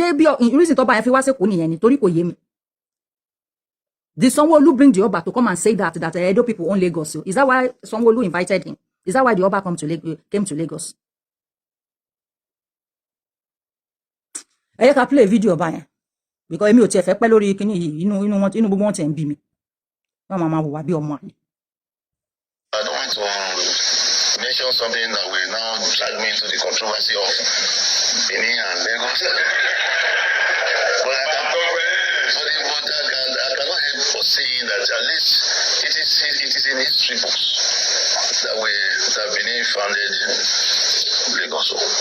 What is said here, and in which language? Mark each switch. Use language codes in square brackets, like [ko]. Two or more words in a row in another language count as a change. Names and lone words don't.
[en] Did Sanwo-Olu bring the Oba to come and say that Edo people own Lagos? Is that why Sanwo-Olu invited him? Is that why the Oba came to Lagos? I can play a video about it. [yo] Because emi o ti e fe pe lórí kíní yìí inú gbogbo wọn ti ń bí mi. Wọ́n máa wò wá bí ọmọ àlè. [en] I don't want to mention something that will now drag me into the controversy of Benin and Lagos. But I cannot help for saying that at least it is in history books that Benin founded Lagos.